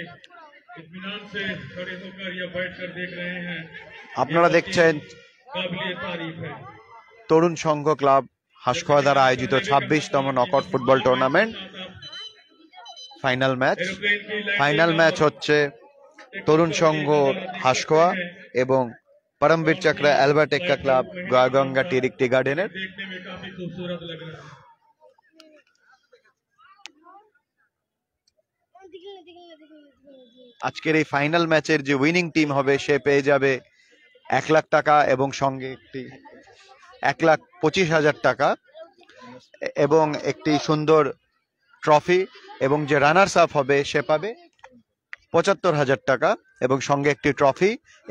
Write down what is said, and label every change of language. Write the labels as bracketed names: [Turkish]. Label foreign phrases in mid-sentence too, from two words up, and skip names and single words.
[Bangla] আপনারা দেখছেন তরুণ সংঘ ক্লাব হাঁসকোয়া দ্বারা আয়োজিত 26তম [English] knockout football tournament final match [Bangla] হচ্ছে তরুণ সংঘ হাঁসকোয়া এবং परमवीर चक्र एल्बर्ट एक्का क्लब गायगंगा टी गार्डन। আজকের এই [English] final match [Bangla] যে [English] winning team [Bangla] হবে সে পেয়ে যাবে 1 লাখ টাকা এবং সঙ্গে একটি 1,25,000 টাকা এবং একটি সুন্দর ট্রফি, এবং যে [English] runners up [Bangla] হবে সে পাবে 75,000 টাকা এবং সঙ্গে একটি ট্রফি।